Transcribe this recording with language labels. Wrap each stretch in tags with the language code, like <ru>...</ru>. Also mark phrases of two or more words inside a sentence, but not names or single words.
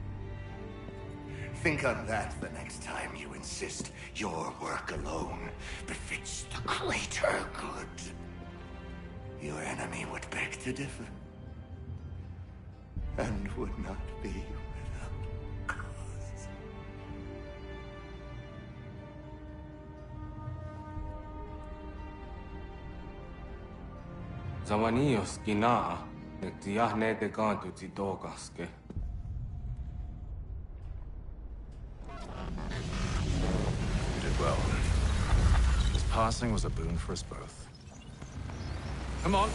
<en>Think on that the next time you insist your work alone befits the greater good. Your enemy would beg to differ, and would not be without cause. Zawanios gina, nektiahne te kantu titokaske. You did well. His passing was a boon for us both. Come on.</en>